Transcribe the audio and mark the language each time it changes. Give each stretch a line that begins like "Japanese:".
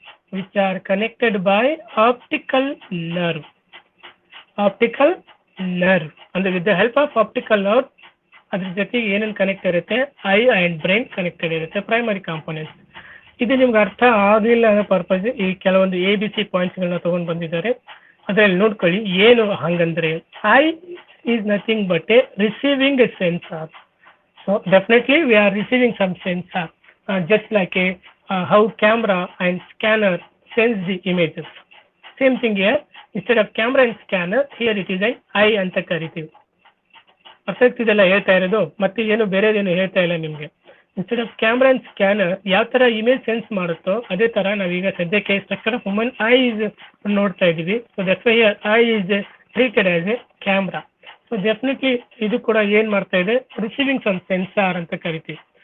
English: which are connected by optical nerve. Optical nerve. And with the help of optical nerve,
Kannada: ಅದ್ರ ಜೊತೆಗೆ ಏನೇನು connect ಇರುತ್ತೆ, I and brain connected ಇರುತ್ತೆ, primary components. ಇದು ನಿಮ್ಗೆ ಅರ್ಥ ಆಗಲಿಲ್ಲ ಅನ್ನೋ ಪರ್ಪಸ್ ಈ ಕೆಲವೊಂದು ABC ಪಾಯಿಂಟ್ಸ್ಗಳನ್ನ ತೊಗೊಂಡು ಬಂದಿದ್ದಾರೆ. ಅದರಲ್ಲಿ ನೋಡ್ಕೊಳ್ಳಿ ಏನು ಹಂಗಂದ್ರೆ,
English: Eye is nothing but a receiving a sensor. So definitely we are receiving some sensor, just like a how camera and scanner sends the images. Same thing here, instead of camera and scanner, here it is an eye
Kannada: ಅಂತ ಕರಿತೀವಿ. Perfect ಇದೆಲ್ಲ ಹೇಳ್ತಾ ಇರೋದು, ಮತ್ತೆ ಏನು ಬೇರೆದೇನು ಹೇಳ್ತಾ ಇಲ್ಲ ನಿಮಗೆ.
English: instead of camera and scanner
Kannada: ಯಾವ ಥರ ಇಮೇಜ್ ಸೆನ್ಸ್ ಮಾಡುತ್ತೋ ಅದೇ ಥರ ನಾವೀಗ ಸದ್ಯಕ್ಕೆ
English: structure of human eye is
Kannada: ನೋಡ್ತಾ ಇದ್ದೀವಿ.
English: So that's why here eye is treated as a camera. So definitely
Kannada: ಇದು ಕೂಡ ಏನು ಮಾಡ್ತಾ ಇದೆ,
English: receiving some sensor
Kannada: ಅಂತ ಕರಿತೀವಿ.